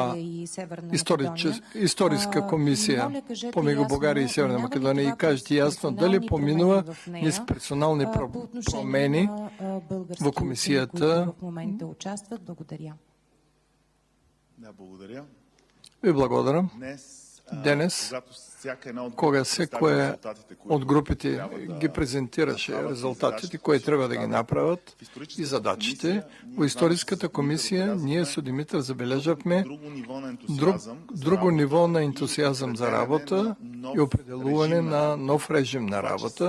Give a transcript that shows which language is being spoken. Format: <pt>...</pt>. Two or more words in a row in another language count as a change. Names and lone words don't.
<bg>България и Северна</bg> <mk>историска комисия</mk> <bg>моля, кажете</bg> <mk>помегу</mk> <bg>ясно, България и Северна минава ли Македония и това кажете през ясно дали персонални</bg> <mk>поминува</mk> <bg>промени в нея,</bg> <mk>низ персонални</mk> <bg>по отношение</bg> <mk>промени</mk> <bg>на български в учени, комисията. които в момента участват? Благодаря. Да, благодаря.</bg> <mk>Ви благодарам. Днес, кога секоја од групите ги презентираше резултатите, кои треба да ги направат и задачите, во Историската комисија ние со Димитар забележавме друго ниво на ентусијазам за работа и определување на нов режим на работа.</mk>